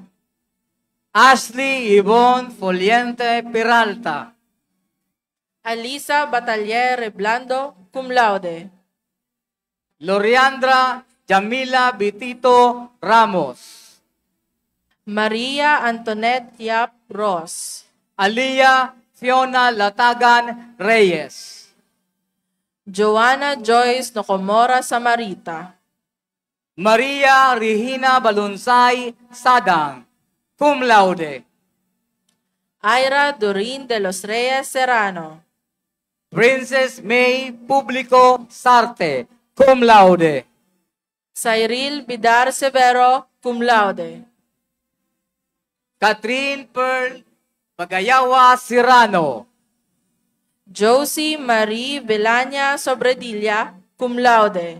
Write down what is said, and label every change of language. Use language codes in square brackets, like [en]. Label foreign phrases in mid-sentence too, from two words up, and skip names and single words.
[en] Ashley Yvonne Foliente Peralta. Alisa Batalier Reblando, [la] cum laude. [en] Loriandra Jamila Bitito Ramos. Maria Antoinette Yap Ross. Alia Fiona Latagan Reyes. Joanna Joyce Nocomora Samarita. Maria Regina Balunsay Sadang, [la] cum laude. [en] Ira Dorin de los Reyes Serrano. Princess May Publico Sarte, [la] cum laude. [en] Cyril Bidar Severo, [la] cum laude. [en] Catherine Pearl Pagayawa Serrano. Josie Marie Villania Sobredilla, [la] cum laude.